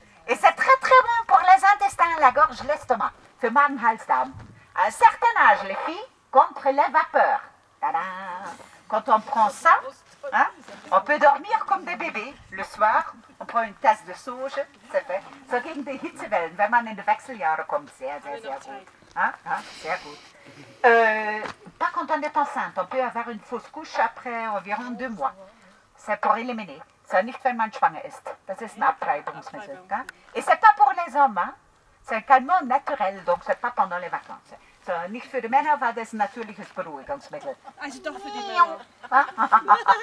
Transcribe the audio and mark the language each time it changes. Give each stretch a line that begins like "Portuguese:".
French: Et c'est très très bon pour les intestins, la gorge, l'estomac.
German: Für Magen, Hals, Darm.
French: À un certain âge, les filles, contre les vapeurs. Tada! Quand on prend ça, hein, on peut dormir comme des bébés. Le soir, on prend une tasse de sauge, c'est fait.
German: So gegen die Hitzewellen, wenn man in die Wechseljahre kommt, sehr gut. Hein, hein, sehr gut.
French: Pas quand on est enceinte, on peut avoir une fausse couche après environ 2 mois. C'est pour éliminer. C'est
German: nicht, wenn man schwanger ist. Das ist ein Abtreibungsmittel. Hein?
French: Et c'est pas pour les hommes, hein? C'est un calmant naturel, donc c'est pas pendant les vacances.
German: So, nicht für die Männer, weil das ein natürliches Beruhigungsmittel. Also doch für die Männer.